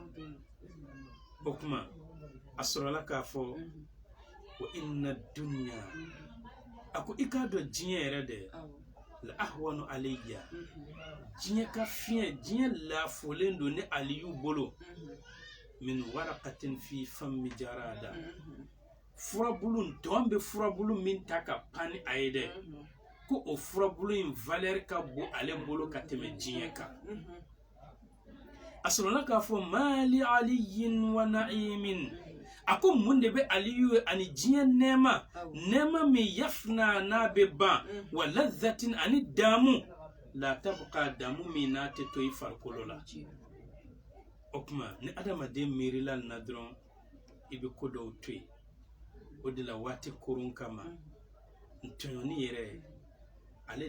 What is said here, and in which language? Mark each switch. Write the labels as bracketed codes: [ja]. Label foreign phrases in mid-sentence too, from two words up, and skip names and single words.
[bm] o kuma a sɔrɔla k'a fɔ [ar] وإن الدنيا [bm] a ko i k'a dɔn diɲɛ yɛrɛ dɛ la [ar] أهون علي [bm] diɲɛ ka fiɲɛ diɲɛ lafolen don ni aliyu bolo [ar] من ورقة في فم جرادة [bm] furabulu tɔn bɛ furabulu min ta ka pan ni a ye dɛ ko o furabulu in valeur ka bon ale bolo ka tɛmɛ diɲɛ kan a sɔrɔla k'a fɔ [ar] ما لعلي ونعيم [bm] a ko mun de bɛ aliyu ye ani diɲɛ nɛɛma min yafna n'a bɛ ban [ar] ولذة [bm] ani damu [ar] لا تبقى [bm] damu min n'a tɛ to i farikolo la o kuma ni adamaden miirila nin na dɔrɔn i bɛ ko dɔw to yen o de la waati korun kama ntɔɲɔni yɛrɛ ale